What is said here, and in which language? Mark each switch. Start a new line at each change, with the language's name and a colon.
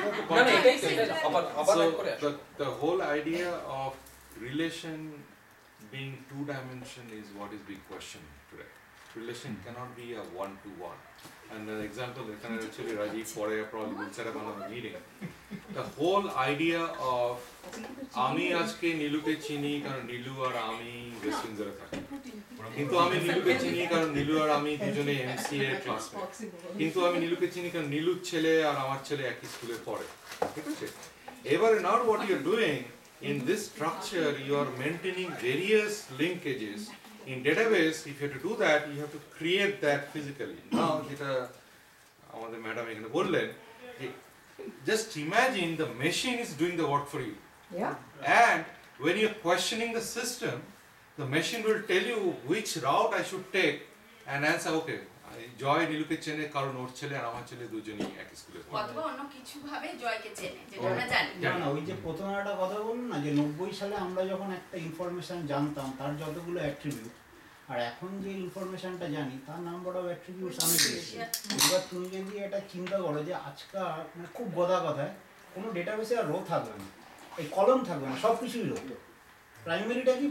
Bangla: না এটাই আবার করে
English: the whole idea of relation being two dimension is what is being questioned today. Relation cannot be a one-to-one. And the example that actually Rajiv Pore probably will set up another meeting. The whole idea of
Bangla: আমি আজকে নীলুকে চিনি কারণ নীলু আর আমি West উইন্ডসরে থাকি, কিন্তু আমি নীলুকে চিনি কারণ নীলু আর আমি দুজনে এমসিএ ক্লাসমেট, কিন্তু আমি নীলুকে চিনি কারণ নীলুর ছেলে আর আমার ছেলে একই স্কুলে পড়ে, ঠিক আছে? এবারে
English: now what you are doing in this structure, you are maintaining various linkages. In database, if you have to do that, you have to create that physically. Now,
Bangla: যেটা আমাদের ম্যাডাম এখানে বললেন,
English: just imagine the machine is doing the work for you. Yeah. And when you're questioning the system, the machine will tell you which route I should take and answer, okay,
Bangla: জয় নীলুকে চেনে কারণ ওর ছেলে আর আমার ছেলে দুজনেই একই স্কুলে পড়ে। অথবা অন্য কিছু ভাবে জয়কে চেনে, যেটা আমরা জানি। না, ওই যে প্রথমে একটা কথা বলুন না, যে 90 সালে আমরা যখন একটা ইনফরমেশন জানতাম তার যতগুলো অ্যাট্রিবিউট, আর এখন যে ইনফরমেশনটা জানি তার নাম্বার অফ অ্যাট্রিবিউটস অনেক বেশি। এবার তুমি যদি এটা চিন্তা করো যে আজকাল মানে খুব গদা কথায় কোনো ডেটাবেসে আর রো থাকবে না, এই কলম থাকবে না, সব কিছুই রো। প্রাইমারিটা কি?